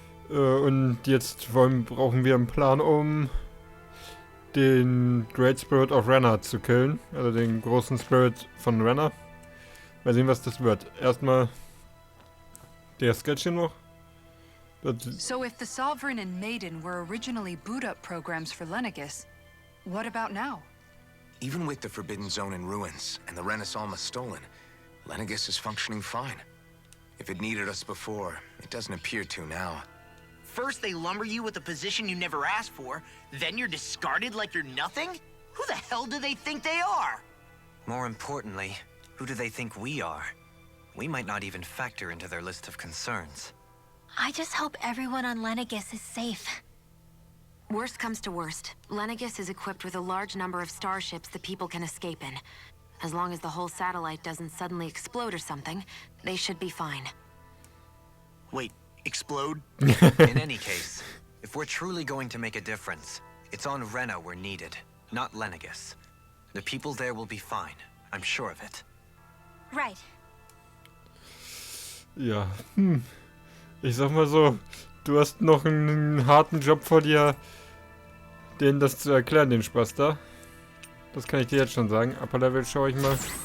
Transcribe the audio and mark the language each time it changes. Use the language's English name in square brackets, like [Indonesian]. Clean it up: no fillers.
[German] Und jetzt brauchen wir einen Plan, um den Great Spirit of Rena zu killen, also den großen Spirit von Rena. Mal sehen, was das wird. Erstmal der Sketch hier noch. [English] So if the Sovereign and Maiden were originally boot-up programs for Dreadicuz, what about now? Even with the Forbidden Zone in ruins and the Renaissance stolen, Dreadicuz is functioning fine. If it needed us before, it doesn't appear to now. First they lumber you with a position you never asked for, then you're discarded like you're nothing? Who the hell do they think they are? More importantly, who do they think we are? We might not even factor into their list of concerns. I just hope everyone on Dreadicuz is safe. Worst comes to worst, Dreadicuz is equipped with a large number of starships that people can escape in. As long as the whole satellite doesn't suddenly explode or something, they should be fine. Wait, explode? In any case, if we're truly going to make a difference, it's on Rena we're needed, not Dreadicuz. The people there will be fine, I'm sure of it. Right. [German] Ja, ich sag mal so, du hast noch einen harten Job vor dir, denen das zu erklären, den Spaß da. Das kann ich dir jetzt schon sagen. Upper Level schaue ich mal.